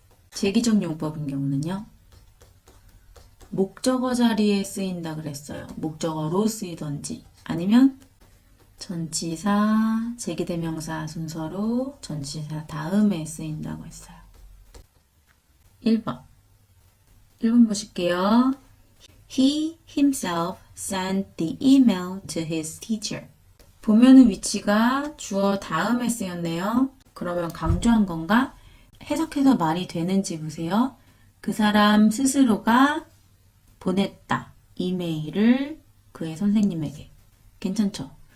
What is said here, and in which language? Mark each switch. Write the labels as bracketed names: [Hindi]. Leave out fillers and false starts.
[Korean] 제기정용법인 경우는요. 목적어 자리에 쓰인다 그랬어요. 목적어로 쓰이던지 아니면 전치사, 제기대명사 순서로 전치사 다음에 쓰인다고 했어요. 1번. 1번 보실게요. [English] He himself sent the email to his teacher. [Korean] 보면은 위치가 주어 다음에 쓰였네요. 그러면 강조한 건가? 해석해서 말이 되는지 보세요. 그 사람 스스로가 보냈다. 이메일을 그의 선생님에게. 괜찮죠?